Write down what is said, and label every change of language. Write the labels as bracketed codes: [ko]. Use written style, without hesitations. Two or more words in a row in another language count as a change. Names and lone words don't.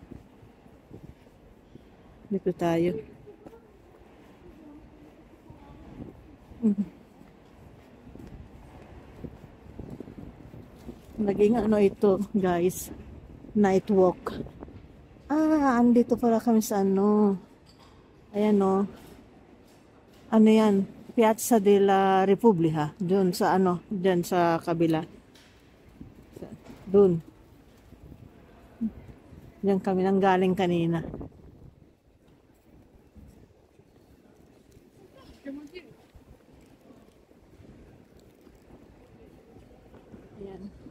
[tl] Dito tayo. Naging ano ito, guys. [en] Night walk. [tl] Andito pala kami sa ano. Ayan o. Ano yan? Piazza della Repubblica. Doon sa ano, dyan sa kabila. Doon. Diyan kami nang galing kanina. Ayan.